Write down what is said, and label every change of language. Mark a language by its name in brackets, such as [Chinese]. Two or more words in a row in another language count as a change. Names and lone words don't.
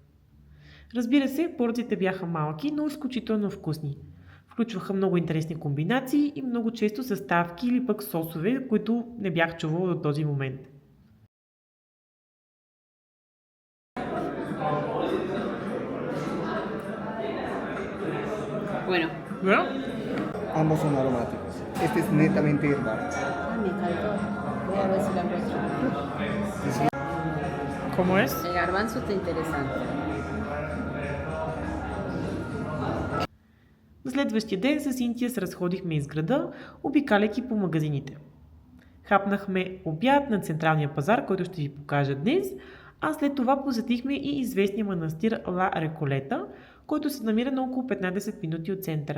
[Bulgarian] Разбира се, порциите бяха малки, но изключително вкусни. Включваха много интересни комбинации и много често съставки или пък сосове, които не бях чувала до този момент. [Spanish] Bueno, Bueno, Ambos son aromáticos. Este es netamente herbal. me encantó. Voy a ver si la encuentro. ¿cómo es? El garbanzo está interesante. [Bulgarian] На следващия ден с Синтия се разходихме из града, обикаляйки по магазините. Хапнахме обяд на централния пазар, който ще ви покажа днес, а след това посетихме и известния манастир Ла Реколета, който се намира на около 15 минути от центъра.